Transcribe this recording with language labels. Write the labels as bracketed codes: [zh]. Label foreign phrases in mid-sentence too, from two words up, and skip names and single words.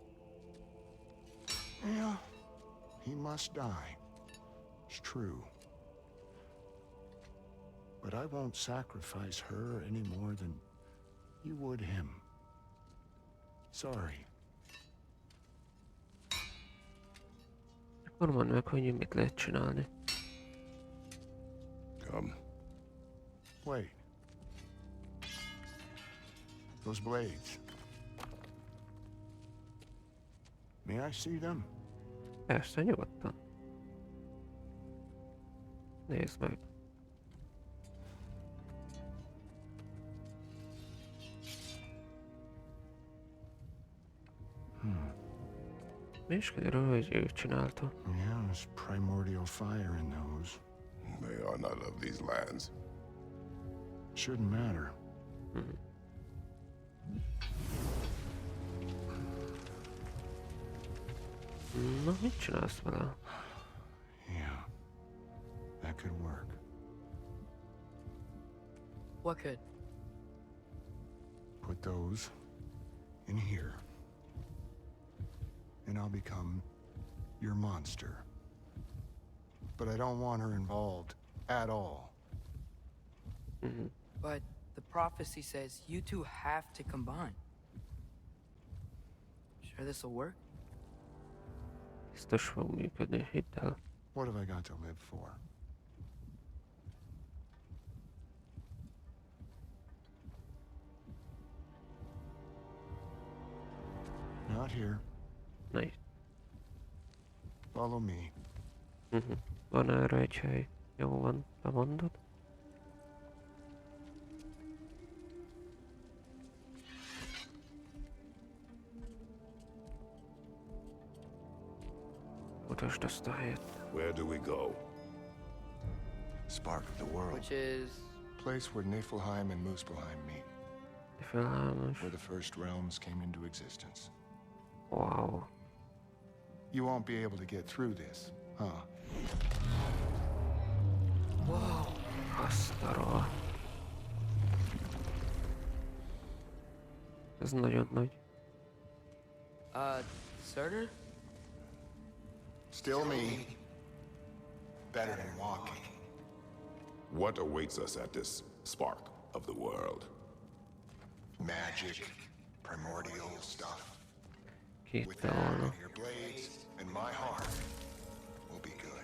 [en] Yeah, he must die. It's true. But I won't sacrifice her any more than you would him. Sorry. [hu] Akkor mondd meg, hogy mit lehet csinálni. [en] Come. Wait. Those blades. May I see them? [hu] Persze, nyugodtan. Nézd meg. Mi is kiderül, hogy ő csinálta. [en] Yeah, there's primordial fire in those. They are not of these lands. Shouldn't matter. [hu] Na, mit csinálsz vele? [en] Yeah, that could work. What could? Put those in here, and I'll become your monster. But I don't want her involved at all. But the prophecy says you two have to combine. Sure this'll work? [hu] Biztos fog működni, hidd el. [en] What have I got to live for? Not here. Nice. Follow me. [hu] Van erre egy hely. Jó van, bemondod. Mutasd ezt a helyet. [en] Where do we go? Spark of the world. Which is... Place where Niflheim and Muspelheim meet. Niflheim. Where the first realms came into existence. Wow. You won't be able to get through this, huh? Whoa. [hu] Azt a rohadt. Ez nagyon nagy. [en] Surtur? Still me. Better than walking. What awaits us at this spark of the world? Magic, primordial stuff. [hu] Két [en] With [hu] volna. [en] that, your blades and my heart will be good.